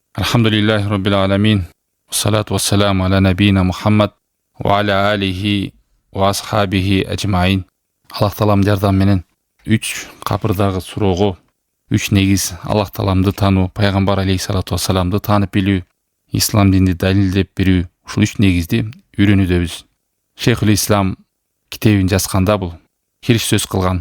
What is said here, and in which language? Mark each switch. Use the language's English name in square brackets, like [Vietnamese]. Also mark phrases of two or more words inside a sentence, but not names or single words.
[Arabic] الحمد لله رب العالمين. الصلاة والسلام على نبينا محمد وعلى آله وأصحابه أجمعين. [Kyrgyz] Аллах Таалам жардам менен 3 кабырдагы суроого 3 негиз Аллах Тааламды тануу, пайгамбар алейхиссалату вассаламды таанып билүү, ислам динди далилдеп берүү, ушул 3 негизди үйрөнүүдөбүз. Шейхул Ислам китебин жазганда бул кириш сөз кылган.